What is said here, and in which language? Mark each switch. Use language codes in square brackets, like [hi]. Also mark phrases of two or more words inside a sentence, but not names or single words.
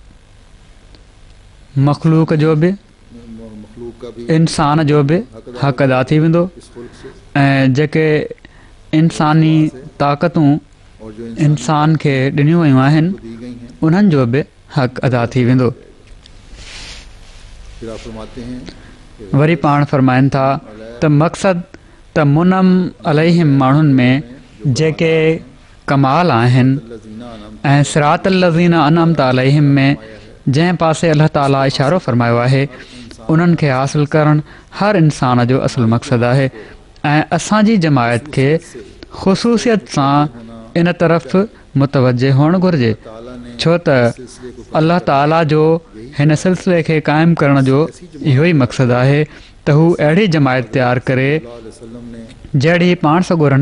[sd] मख़लूक जो बि इंसान जो बि हक़ अदा थी वेंदो ऐं जेके इंसानी ताक़तूं इंसान खे ॾिनियूं वयूं आहिनि उन्हनि जो बि हक़ अदा थी वेंदो वरी पाण फरमाइनि था त मक़सदु त [ar] منعم عليهم [sd] माण्हुनि में जेके कमाल आहिनि ऐं सिरातल [ar] الذين أنعمت عليهم [sd] में जंहिं पासे अल्लाह ताला इशारो फरमायो आहे उन्हनि खे हासिलु करणु हर इंसान जो असुलु मक़सदु आहे ऐं असांजी जमायत खे ख़ुसूसियत सां इन तरफ़ मुतवजे हुअणु घुरिजे छो त अल्लाह ताला जो हिन सिलसिले खे क़ाइमु करण जो इहो ई मक़सदु आहे त हू अहिड़ी जमायत तयारु करे जहिड़ी पाण सॻोरनि